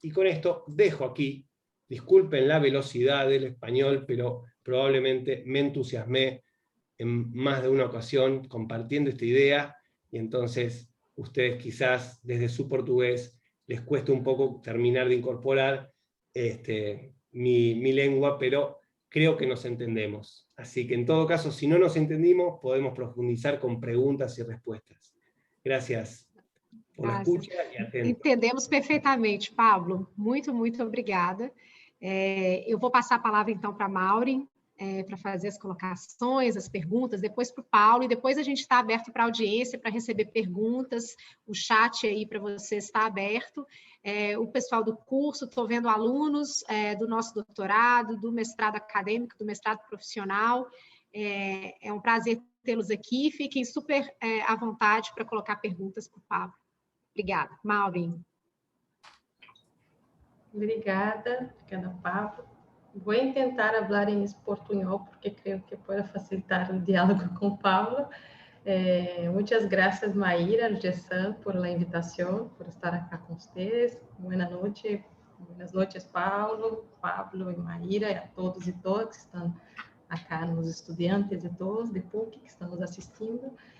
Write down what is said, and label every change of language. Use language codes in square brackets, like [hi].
[es] Y con esto dejo aquí, disculpen la velocidad del español, pero probablemente me entusiasmé en más de una ocasión compartiendo esta idea, y entonces ustedes quizás desde su portugués les cueste un poco terminar de incorporar mi lengua, pero creo que nos entendemos. Así que en todo caso, si no nos entendimos, podemos profundizar con preguntas y respuestas. Gracias. por la escucha y atento. [pt] Entendemos perfeitamente, Pablo. Muito, muito obrigada. Eu vou passar a palavra, então, para a Maureen, para fazer as colocações, as perguntas, depois para o Paulo, e depois a gente está aberto para a audiência, para receber perguntas, o chat aí para você está aberto. O pessoal do curso, estou vendo alunos do nosso doutorado, do mestrado acadêmico, do mestrado profissional. É um prazer tê-los aqui, fiquem super à vontade para colocar perguntas para o Pablo. Obrigada. Maureen. Obrigada, Pablo. Vou tentar falar em portunhol, porque creio que pode facilitar o diálogo com Pablo. [es] Muchas gracias, Mayra, Gessan, por la invitación, por estar acá con ustedes. Buenas noches, Pablo y Mayra, y a todos y todas que están acá, los estudiantes y todos de PUC que estamos asistindo.